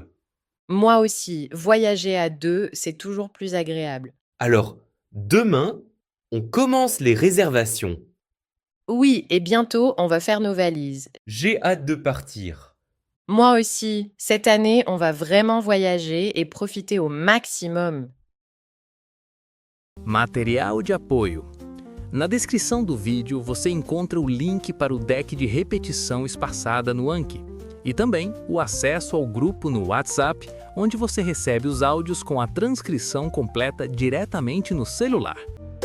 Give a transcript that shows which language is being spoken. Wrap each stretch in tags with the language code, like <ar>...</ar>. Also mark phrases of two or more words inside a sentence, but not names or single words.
<fr>Moi aussi, voyager à deux, c'est toujours plus agréable. Alors, demain, on commence les réservations. Oui, et bientôt, on va faire nos valises. J'ai hâte de partir. Moi aussi, cette année, on va vraiment voyager et profiter au maximum.</fr> <pt>Material de apoio. Na descrição do vídeo você encontra o link para o deck de repetição espaçada no Anki e também o acesso ao grupo no WhatsApp, onde você recebe os áudios com a transcrição completa diretamente no celular.</pt>